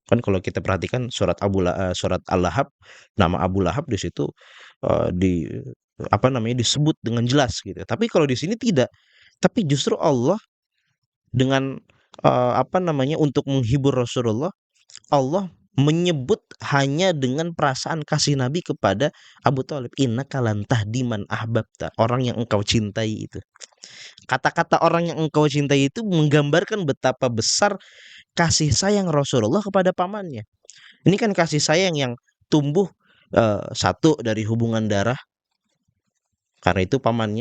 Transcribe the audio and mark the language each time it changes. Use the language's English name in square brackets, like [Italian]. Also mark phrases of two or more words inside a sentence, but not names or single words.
[Indonesian] Kan kalau kita perhatikan surat Al-Lahab, nama Abu Lahab di situ di apa namanya disebut dengan jelas gitu. Tapi kalau di sini tidak. Tapi justru Allah dengan apa namanya untuk menghibur Rasulullah, Allah menyebut hanya dengan perasaan kasih Nabi kepada Abu Thalib. [Arabic] إنك لن تهدي من أحببت, [Indonesian] orang yang engkau cintai itu. Kata-kata orang yang engkau cintai itu menggambarkan betapa besar kasih sayang Rasulullah kepada pamannya. Ini kan kasih sayang yang tumbuh satu dari hubungan darah karena itu pamannya.